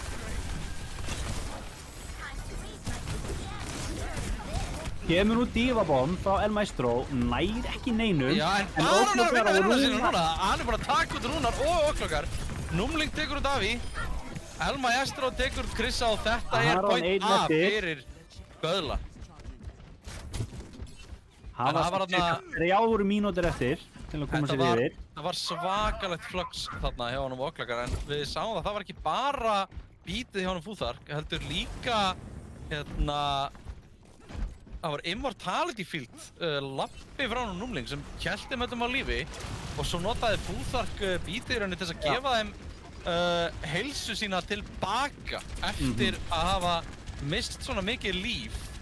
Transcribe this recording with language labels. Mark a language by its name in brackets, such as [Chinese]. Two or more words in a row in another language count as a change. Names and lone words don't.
[Icelandic] Kemur út Divabomb frá El Maestro, nær ekki neinum. Já, en Baron er að vinna vinnuna sína núna. Hann er bara að taka út Rúnar og Gluggar. Númling tekur út Avi. El Maestro tekur út Krissa og þetta er point A fyrir Böðla. Það var þarna 3 mínútur eftir til að koma sér yfir. Það var svakalegt flux þarna hjá honum og Gluggar, en við sáum það var ekki bara bítið hjá honum Fúþark, heldur líka það var Immortality Field, lappi frá honum Númling sem hélt þeim öllum á lífi og svo notaði Fúþark bítið í rauninni til að gefa þeim heilsu sína tilbaka eftir að hafa mist svona mikið líf.